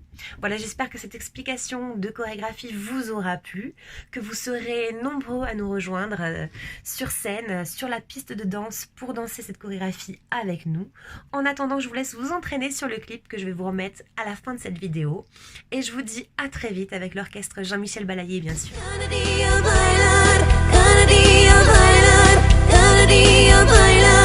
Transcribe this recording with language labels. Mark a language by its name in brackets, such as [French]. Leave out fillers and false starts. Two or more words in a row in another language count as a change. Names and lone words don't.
[French] Voilà, j'espère que cette explication de chorégraphie vous aura plu, que vous serez nombreux à nous rejoindre sur scène, sur la piste de danse pour danser cette chorégraphie avec nous. En attendant, je vous laisse vous entraîner sur le clip que je vais vous remettre à la fin de cette vidéo. Et je vous dis à très vite avec l'orchestre Jean-Michel Balayer, bien sûr. [Spanish] Cada dia bailar, cada dia bailar, cada dia bailar.